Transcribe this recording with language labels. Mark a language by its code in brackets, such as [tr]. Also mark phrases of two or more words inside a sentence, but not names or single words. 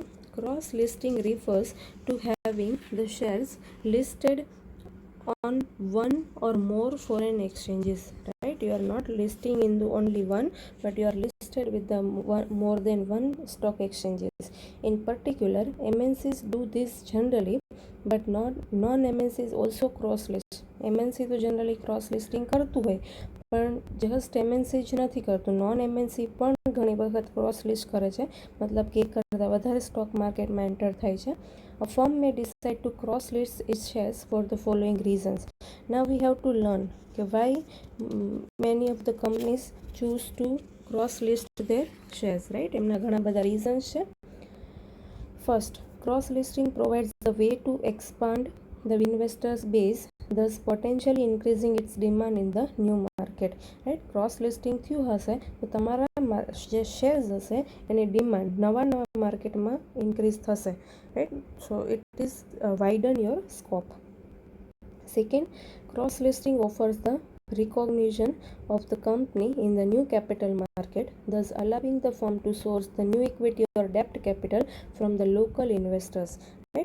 [en] Cross listing refers to having the shares listed on one or more foreign exchanges, right? You are not listing in the only one, but you are listed with the more than one stock exchanges. In particular, MNCs do this generally, but non-MNCs also cross list. [gu] MNC તો [en] generally cross listing [gu] કરતું હોય, પણ જસ્ટ MNC જ નથી કરતું, નોન MNC પણ ઘણી વખત [en] cross list [gu] કરે છે, મતલબ કે એક કરતાં વધારે સ્ટોક માર્કેટમાં એન્ટર થાય છે. [en] A firm may decide to cross list its shares for the following reasons. Now we have to learn why many of the companies choose to cross list their shares, right? [gu] એમના ઘણા બધા reasons છે. [en] First, cross listing provides the way to expand the investors base, thus potentially increasing its demand in the new market, right? cross listing [gu] થયું હશે તો તમારા જે શેર્સ હશે એની ડિમાન્ડ નવા માર્કેટમાં ઇન્ક્રીઝ થશે, [en] right? So it is widen your scope. Second, cross listing offers the recognition of the company in the new capital market, thus allowing the firm to source the new equity or debt capital from the local investors, right?